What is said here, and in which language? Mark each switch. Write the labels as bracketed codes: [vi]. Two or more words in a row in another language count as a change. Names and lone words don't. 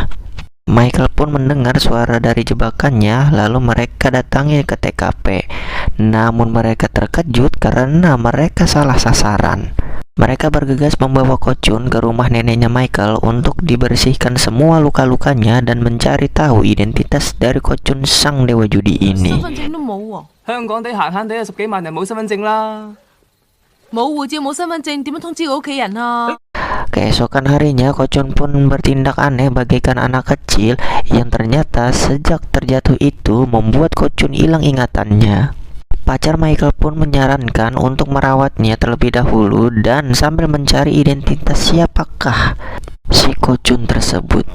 [id] Michael pun mendengar suara dari jebakannya, lalu mereka datangi ke TKP. Namun mereka terkejut karena mereka salah sasaran. Mereka bergegas membawa Ko Chun ke rumah neneknya Michael untuk dibersihkan semua luka-lukanya dan mencari tahu identitas dari Ko Chun sang dewa judi ini. [yue] 香港地閒閒地有10幾萬人冇身份證啦。冇護照冇身份證，點樣通知個屋企人啊？ [id] Keesokan harinya, Ko Chun pun bertindak aneh bagaikan anak kecil yang ternyata sejak terjatuh itu membuat Ko Chun hilang ingatannya. Pacar Michael pun menyarankan untuk merawatnya terlebih dahulu dan sambil mencari identitas siapakah si Ko Chun tersebut.